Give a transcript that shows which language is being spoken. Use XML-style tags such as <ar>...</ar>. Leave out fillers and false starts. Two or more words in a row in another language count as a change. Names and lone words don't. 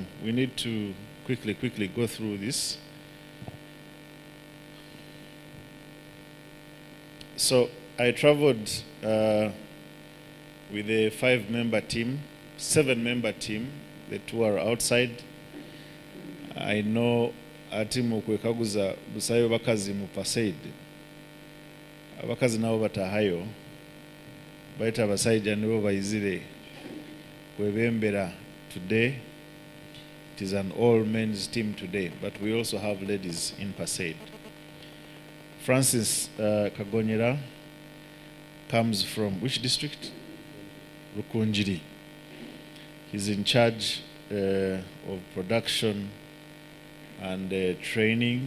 <en>We need to quickly go through this. So I traveled with a 5-member team, 7-member team. The 2 are outside. I know</en> <nyn>atimu kwekaguza busayo bakazi mu Paceid. Abakazi nabo batahayo. Baita abasajja nibo bayizire kwebembera today.</nyn> <en>It is an all-men's team today, but we also have ladies in Paceid. Francis Kagonyera comes from which district? Rukunjiri. He's in charge of production and training.</en>